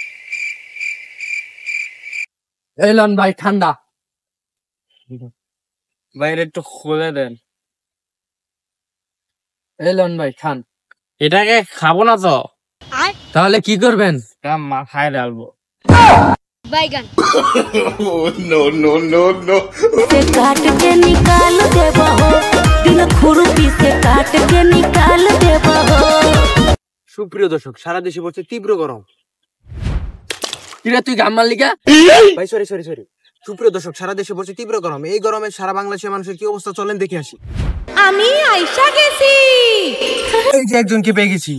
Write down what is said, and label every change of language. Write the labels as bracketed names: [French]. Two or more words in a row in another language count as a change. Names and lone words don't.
[Bangla] এলন ভাই ঠান্ডা। বাইরে একটু খুলে দেন। এলন ভাই খান। এটাকে খাবো না তো, তাহলে কি করবেন? এটা মাথায় ডালবো। [Bhojpuri] बैगन से काट के निकाल देबो हो, दिल खुरपी से काट के निकाल देबो हो। [Bangla] সুপ্রিয় দর্শক, সারা দেশে পড়ছে তীব্র গরম। কিরে তুই গাম্মার লিগা? ভাই সরি। সুপ্রিয় দর্শক, সারা দেশে পড়ছে তীব্র গরম। এই গরমে সারা বাংলাদেশের মানুষের কি অবস্থা চলেন দেখে আসি। আমি আইসা গেছি। এই যে একজনকে পেয়ে গেছি।